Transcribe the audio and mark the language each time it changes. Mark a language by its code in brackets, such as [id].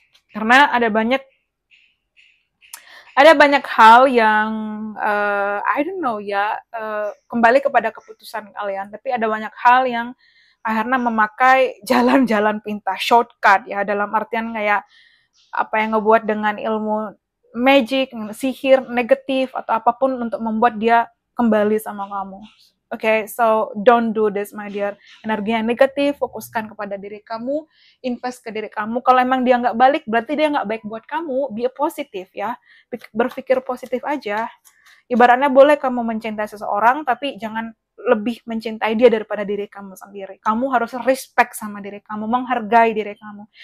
[id] Karena ada banyak hal yang [en] I don't know [id] ya, kembali kepada keputusan kalian, tapi ada banyak hal yang akhirnya memakai jalan-jalan pintas, shortcut ya, dalam artian kayak apa yang ngebuat dengan ilmu magic, sihir, negatif, atau apapun untuk membuat dia kembali sama kamu. [en] Okay, so don't do this, my dear. [id] Energi yang negatif, fokuskan kepada diri kamu, invest ke diri kamu. Kalau emang dia nggak balik, berarti dia nggak baik buat kamu. Be positif ya, berpikir positif aja. Ibaratnya boleh kamu mencintai seseorang, tapi jangan lebih mencintai dia daripada diri kamu sendiri. Kamu harus respect sama diri kamu, menghargai diri kamu.